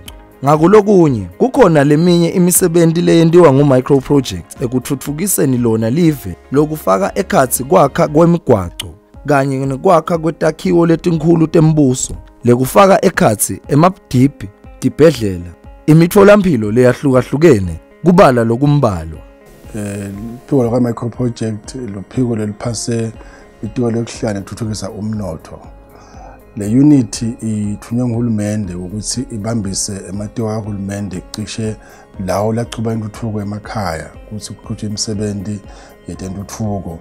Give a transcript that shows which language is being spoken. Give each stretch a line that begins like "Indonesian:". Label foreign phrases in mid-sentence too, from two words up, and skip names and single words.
Swati: Ngakulokunye kukhona leminye imisebenti leyentiwa ngu-Microprojects ekutfutfukiseni lona live lokufaka ekhatsi kwakha kwemigwaco kanye nekwakha kwetakhiwo letinkhulu tembuso, lekufaka ekhatsi emabhidibhi, tibhedlela, imitfolamphilo leyahlukahlukene kubala lokumbalwa. Phiko la Microproject lophiko leliphase itiko lokuhlala nethuthukisa umnotho. Le unit ithunywe nguhulumende ukuthi ibambise ematiko kahulumende cishe lawo lachuba intuthuko emakhaya ukuthi kuqhutshwe imisebenzi yetentuthuko.